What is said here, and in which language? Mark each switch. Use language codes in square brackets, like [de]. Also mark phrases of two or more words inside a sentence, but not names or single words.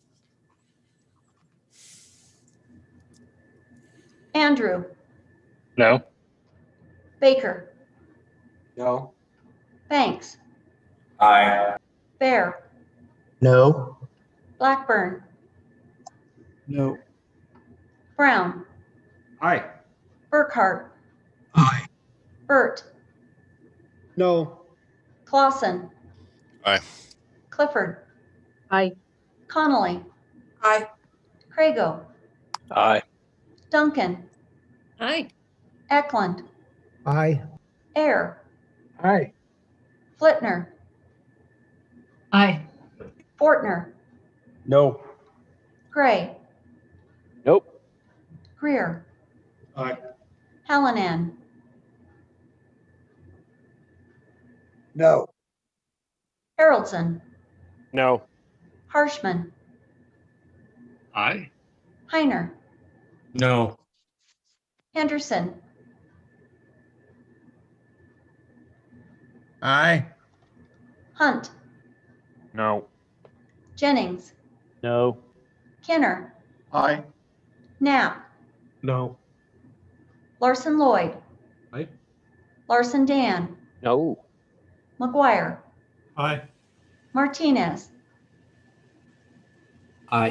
[en] Andrew, No. Baker, No. Banks, Aye. Bear, No. Blackburn, No. Brown, Aye. Burkhart, Aye. Burt, No. Clausen, Aye. Clifford, Aye. Connolly, Aye. Crago, Aye. Duncan, Aye. Eklund, Aye. Air, Aye. Flitner, Aye. Fortner, No. Gray, Nope. Greer, Aye. Hallinan, No. Haroldson, No. Harshman, Aye. Heiner, No. Henderson, Aye. Hunt, No. Jennings, No. Kenner, Aye. Knapp, No. Larson Lloyd, Aye. Larson Dan, No. McGuire, Aye. Martinez, Aye.